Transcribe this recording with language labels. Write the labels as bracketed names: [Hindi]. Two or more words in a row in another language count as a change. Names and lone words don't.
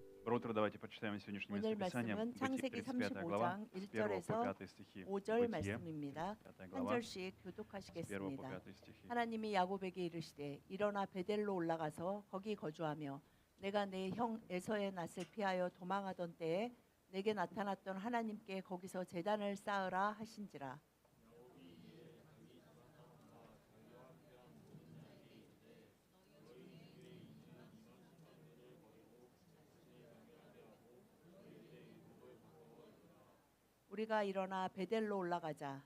[Russian] Доброе утро, давайте почитаем сегодняшнее [Korean] 오늘 [Russian] местописание. [Korean] 말씀은 [Russian] Бытие, [Korean] 창세기 [Russian] 35 глава, [Korean] 35장 [Russian] с 1 по [Korean] 1절에서 [Russian] 5 стихи. [Korean] 5절 [Russian] Бытие, [Korean] 말씀입니다. 35 한 [Russian] глава, [Korean] 절씩 [Russian] с 1 по [Korean] 교독하시겠습니다. [Russian] 5 стихи. [Korean] 하나님이 야곱에게 이르시되 일어나 베델로 올라가서 거기 거주하며 내가 내 형 에서의 낯을 피하여 도망하던 때에 내게 나타났던 하나님께 거기서 제단을 쌓으라 하신지라. 우리가 일어나 베델로 올라가자.